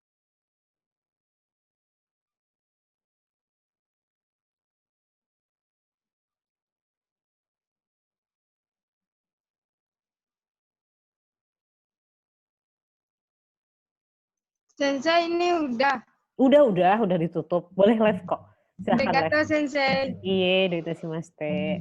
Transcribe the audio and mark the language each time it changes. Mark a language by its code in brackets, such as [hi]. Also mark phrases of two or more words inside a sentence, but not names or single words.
[id] Sensei ini udah. Udah ditutup. Boleh live kok. Silahkan Arigatou, live. Sensei. Iya, arigatou.